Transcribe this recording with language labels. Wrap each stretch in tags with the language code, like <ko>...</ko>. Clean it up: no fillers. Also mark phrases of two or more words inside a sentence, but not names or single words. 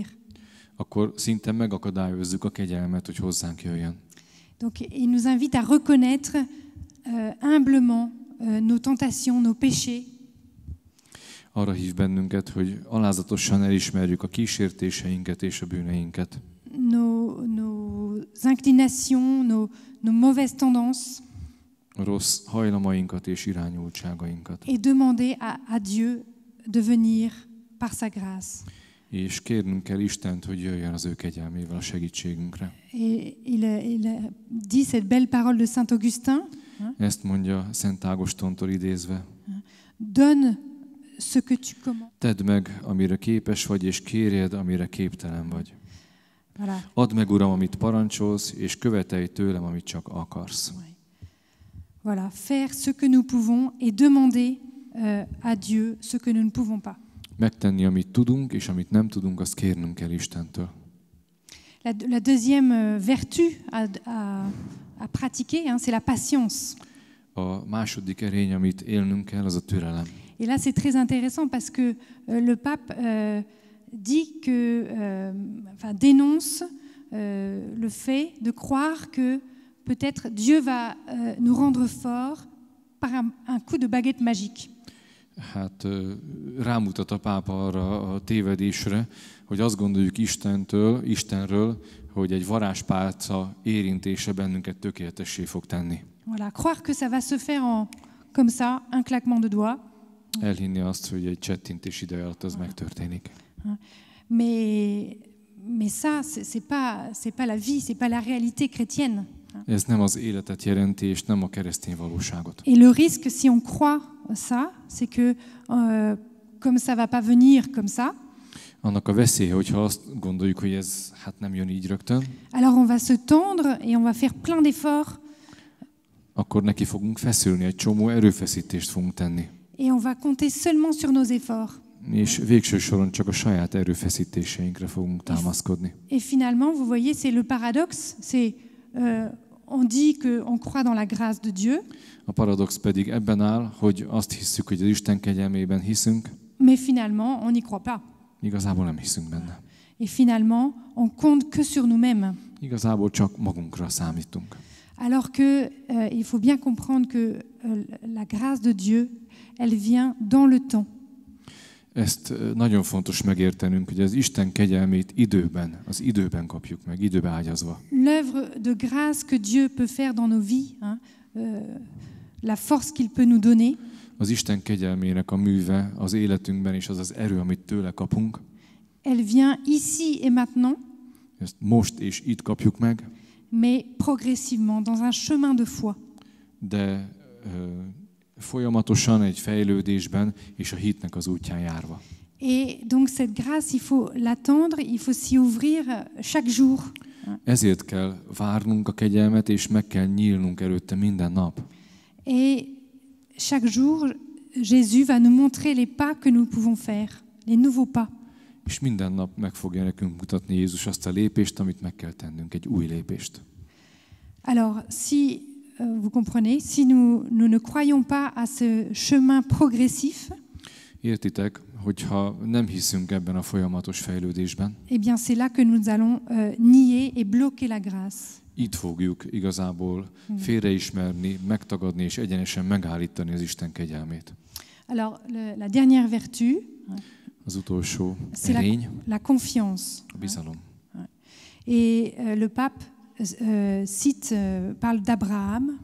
<hu>Akkor szinte megakadályozzuk a kegyelmet, hogy hozzánk jöjjön.</hu> <fr>Donc, il nous invite à reconnaître humblement nos tentations, nos péchés.</fr> <hu>Arra hív bennünket, hogy alázatosan elismerjük a kísértéseinket és a bűneinket.</hu> <fr>Nos inclinations, nos mauvaises tendances.</fr> <hu>A rossz hajlamainkat és irányultságainkat.</hu> <fr>Et demander à Dieu de venir par sa grâce.</fr> <hu>És kérnünk kell Istent, hogy jöjjön az ő kegyelmével a segítségünkre.</hu> <fr>Et il dit cette belle parole de Saint Augustin.</fr> <hu>Ezt mondja Szent Ágostontól idézve.</hu> <fr>Donne ce que tu commandes.</fr> <hu>Tedd meg, amire képes vagy, és kérjed, amire képtelen vagy.</hu> <fr>Voilà.</fr> <hu>Add meg, Uram, amit parancsolsz, és követelj tőlem, amit csak akarsz.</hu> <fr>Voilà, faire ce que nous pouvons et demander à Dieu ce que nous ne pouvons pas.</fr> <hu>Megtenni, amit tudunk, és amit nem tudunk, azt kérnünk kell Istentől.</hu> <fr>La deuxième vertu à pratiquer, hein, c'est la patience.</fr> <hu>A második erény, amit élnünk kell, az a türelem.</hu> <fr>Et là, c'est très intéressant parce que le pape dit que, dénonce le fait de croire que peut-être Dieu va nous rendre forts par un coup de baguette magique.</fr> <hu>Hát rámutat a pápa arra a tévedésre, hogy azt gondoljuk Istenről, hogy egy varázspálca érintése bennünket tökéletessé fog tenni.</hu> <fr>Voilà, croire que ça va se faire comme ça, un claquement de doigts.</fr> <hu>Elhinni azt, hogy egy csettintés ideje alatt az megtörténik.</hu> <fr>Mais ça, c'est pas la vie, c'est pas la réalité chrétienne.</fr> <hu>Ez nem az életet jelenti, és nem a keresztény valóságot.</hu> <fr>Et le risque, si on croit ça, c'est que comme ça va pas venir comme ça,</fr> <hu>Annak a veszélye, hogyha azt gondoljuk, hogy ez hát nem jön így rögtön,</hu> <fr>alors on va se tendre et on va faire plein d'efforts</fr> <hu>akkor neki fogunk feszülni, egy csomó erőfeszítést fogunk tenni.</hu> <fr>et on va compter seulement sur nos efforts.</fr> <hu>És végső soron csak a saját erőfeszítéseinkre fogunk támaszkodni.</hu> <fr>Et finalement, vous voyez, c'est le paradoxe, c'est on dit qu'on croit dans la grâce de Dieu,</fr> <hu>A paradox pedig ebben áll, hogy azt hisszük, hogy az Isten kegyelmében hiszünk,</hu> <fr>mais finalement, on n'y croit pas.</fr> <hu>igazából nem hiszünk benne.</hu> <fr>Et finalement, on compte que sur nous-mêmes.</fr> <hu>Igazából csak magunkra számítunk.</hu> <fr>Alors que il faut bien comprendre que la grâce de Dieu, elle vient dans le temps.</fr> <hu>Ezt nagyon fontos megértenünk, hogy az Isten kegyelmét az időben kapjuk meg, időbe ágyazva.</hu> <fr>L'œuvre de grâce que Dieu peut faire dans nos vies, la force qu'il peut nous donner,</fr> <hu>Az Isten kegyelmének a műve az életünkben, és az az erő, amit tőle kapunk,</hu> <fr>elle vient ici et maintenant,</fr> <hu>ezt most és itt kapjuk meg,</hu> <fr>mais progressivement, dans un chemin de foi.</fr> <hu>de folyamatosan egy fejlődésben és a hitnek az útján járva.</hu> <fr>Et donc cette grâce, il faut l'attendre, il faut s'y ouvrir chaque jour.</fr> <hu>Ezért kell várnunk a kegyelmet, és meg kell nyílnunk előtte minden nap.</hu> <fr>Et chaque jour, Jésus va nous montrer les pas que nous pouvons faire, les nouveaux pas.</fr> <hu>És minden nap meg fogja nekünk mutatni Jézus azt a lépést, amit meg kell tennünk, egy új lépést.</hu> <fr>Alors, si vous comprenez, si nous ne croyons pas à ce chemin progressif,</fr> <hu>Értitek, hogyha nem hiszünk ebben a folyamatos fejlődésben,</hu> <fr>eh bien c'est là que nous allons nier et bloquer la grâce.</fr> <hu>itt fogjuk igazából félreismerni, megtagadni és egyenesen megállítani az Isten kegyelmét.</hu> <fr>Alors, la dernière vertu,</fr> <hu>Az utolsó</hu> <fr>c'est</fr> <hu>erény,</hu> <fr>la confiance.</fr> <hu>a bizalom.</hu> <fr>Et le pape parle d'Abraham.</fr>